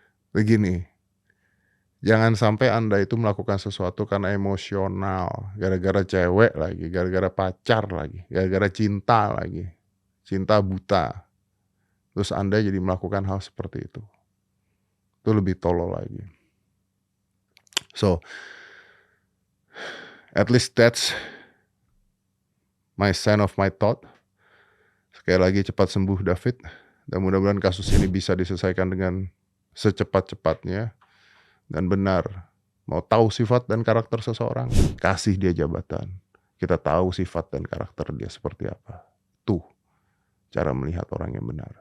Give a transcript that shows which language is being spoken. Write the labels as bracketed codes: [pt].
[id] Begini, jangan sampai Anda itu melakukan sesuatu karena emosional, gara-gara cewek lagi, gara-gara pacar lagi, gara-gara cinta lagi, cinta buta. Terus Anda jadi melakukan hal seperti itu. Itu lebih tolol lagi. [en] So, at least that's my sign of my thought. [id] Sekali lagi cepat sembuh David. Dan mudah-mudahan kasus ini bisa diselesaikan dengan secepat-cepatnya. Dan benar, mau tahu sifat dan karakter seseorang, kasih dia jabatan. Kita tahu sifat dan karakter dia seperti apa. Tuh, cara melihat orang yang benar.